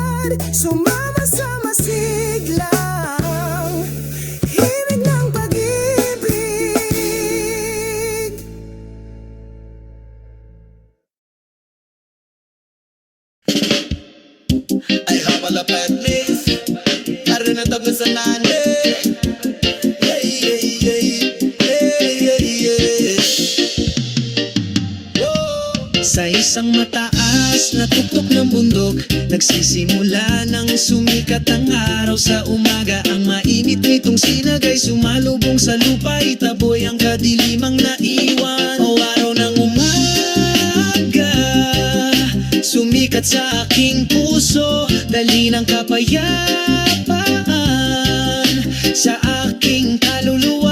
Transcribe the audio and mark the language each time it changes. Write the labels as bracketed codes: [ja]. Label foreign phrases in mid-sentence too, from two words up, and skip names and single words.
[tl] Sumama sa masiglang himig ng pag-ibig. Ay hapalapit miss Karin ang tagos sa nani Yeah, yeah, yeah, yeah, yeah, yeah. Whoa. Sa isang mataas na tuktok ng bundok, nagsisimula nang sumikat ang araw sa umaga. Ang mainit nitong sinag ay sumalubong sa lupa, itaboy ang kadilimang naiwan. O araw ng umaga, sumikat sa aking puso, dali ng kapayapaan sa aking kaluluwa.